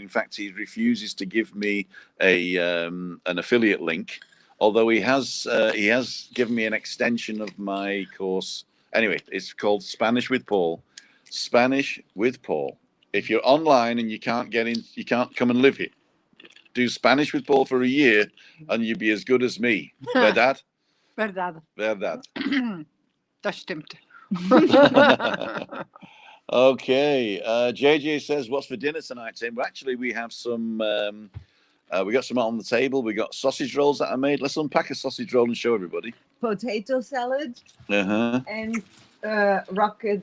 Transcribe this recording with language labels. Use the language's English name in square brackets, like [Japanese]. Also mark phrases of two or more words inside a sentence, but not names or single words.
[English] In fact, he refuses to give me an affiliate link, although he has given me an extension of my course. Anyway, it's called Spanish with Paul. Spanish with Paul. If you're online and you can't get in, you can't come and live here, do Spanish with Paul for a year and you'll be as good as me. [Spanish] Verdad? Verdad. Verdad. [German] Das stimmt. [English] Okay. JJ says, what's for dinner tonight, Tim? Well, actually, we have some, we got some on the table. We got sausage rolls that I made. Let's unpack a sausage roll and show everybody. Potato salad. Uh-huh. And rocket